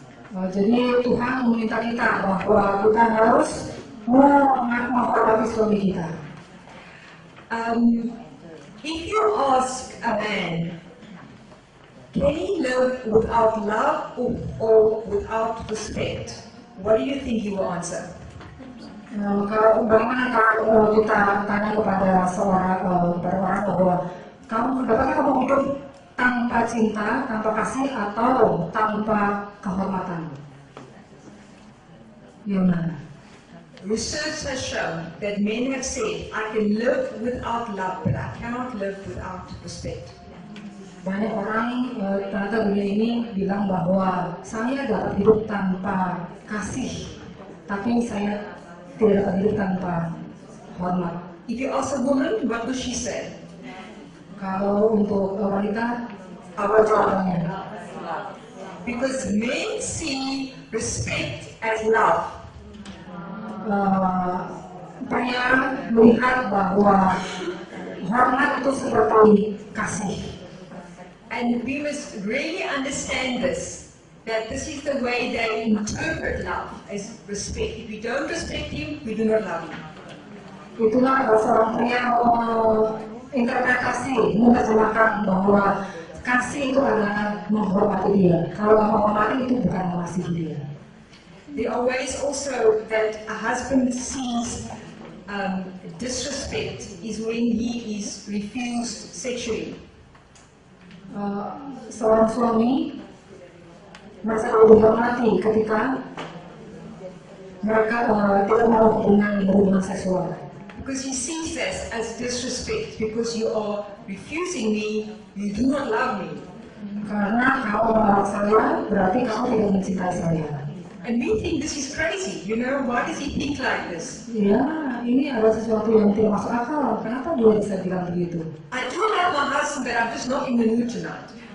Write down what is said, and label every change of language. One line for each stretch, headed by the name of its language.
Indonesian: Jadi Tuhan meminta kita bahwa kita harus menghormati suami kita.
English: If you ask a man, can he live without love or without respect? What do you think he will answer?
Indonesian: Bagaimana kalau kita tanya kepada seorang orang bahwa bagaimana kamu hidup tanpa cinta, tanpa kasih, atau tanpa kehormatan? Yang mana?
English: Research has shown that men have said, I can live without love, but I cannot live without respect.
Indonesian: Banyak orang ternyata dunia ini bilang bahwa saya dapat hidup tanpa kasih, tapi saya tidak dapat hidup tanpa hormat.
English: If you ask a woman, what will she say?
Indonesian: Kalau untuk wanita, apa jawabannya?
English: Because men see respect as love.
Indonesian: Pria melihat bahwa hormat itu seperti kasih.
English: And we must really understand this, that this is the way they interpret love, as respect. If we don't respect him, we do not love him.
Indonesian: Itulah seorang pria interpretasi, menerjemahkan bahwa kasih itu adalah menghormati dia. Kalau menghormati itu bukan mengasihi dia.
English: There are ways also that a husband sees disrespect is when he is refused sexually.
Indonesian: Seorang suami merasa dihormati ketika mereka tidak mau hubungan seksual.
English: Because he sees this as disrespect, because you are refusing me, you do not love me.
Indonesian: Karena kamu menolak saya, berarti kamu tidak mencintai saya.
English: And we think this is crazy, you know, why does he think like this?
Indonesian: Ya, ini adalah sesuatu yang tidak masuk akal. Kenapa dia bisa bilang begitu?
English: I do love my husband, but I'm just not in the mood tonight.